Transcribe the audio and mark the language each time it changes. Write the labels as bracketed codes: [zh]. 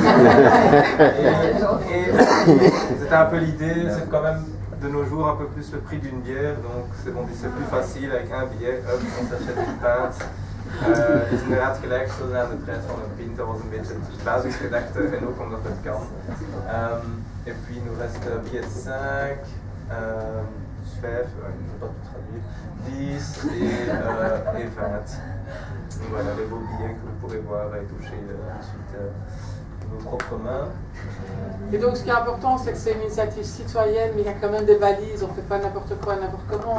[fr] Et c'était un peu l'idée, c'est quand même de nos jours un peu plus le prix d'une bière. Donc c'est plus facile avec un billet, hop, on s'achète une pinte. [nl] Dus inderdaad gelijkstellen aan de prijs van een pint, dat was een beetje de basisgedachte en ook omdat het kan. [fr] Et puis il nous reste billet de 5, [nl] dus [fr] 5, je ne peux pas tout traduire, 10 et 20. Donc voilà les beaux billets que vous pourrez voir et toucher ensuite vos propres mains. Et donc ce qui est important, c'est que c'est une initiative citoyenne, mais il y a quand même des balises, on ne fait pas n'importe quoi, n'importe comment.